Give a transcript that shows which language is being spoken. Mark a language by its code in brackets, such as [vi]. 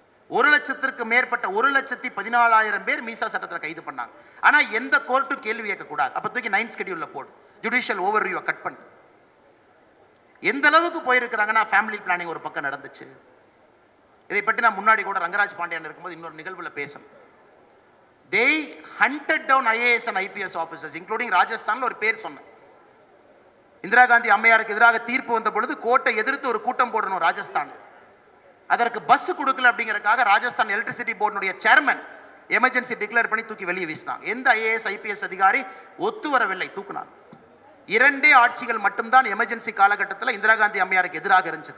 [ta] 1,00,000க்கு மேற்பட்ட 1,14,000 பேர் மீசா சட்டத்தில் கைது பண்ணாங்க. ஆனால் எந்த கோர்ட்டும் கேள்வி கேட்கக்கூடாது. அப்போ தூக்கி 9th ஸ்கெடியூலில் போடு, ஜுடிஷியல் ஓவர்வியூவை கட் பண்ணு. எந்த அளவுக்கு போயிருக்கிறாங்கன்னா ஃபேமிலி பிளானிங் ஒரு பக்கம் நடந்துச்சு. இதை பற்றி நான் முன்னாடி கூட ரங்கராஜ் பாண்டியன் இருக்கும்போது இன்னொரு நிகழ்வில் பேசணும். [en] They hunted down IAS and IPS officers, including [ta] ராஜஸ்தான்ல ஒரு பேர் சொன்னேன். இந்திரா காந்தி அம்மையாருக்கு எதிராக தீர்ப்பு வந்த பொழுது கோர்ட்டை எதிர்த்து ஒரு கூட்டம் போடணும் ராஜஸ்தான். அதற்கு பஸ் கொடுக்கல அப்படிங்கிறதுக்காக Rajasthan electricity போர்டுடைய chairman emergency declare பண்ணி தூக்கி வெளியே வீசினாங்க. எந்த IAS IPS அதிகாரி ஒத்து வரவில்லை, தூக்குனாங்க. 2 ஆட்சிகள் மட்டும்தான் எமர்ஜென்சி காலகட்டத்தில் இந்திரா காந்தி அம்மையாருக்கு எதிராக இருந்துச்சு.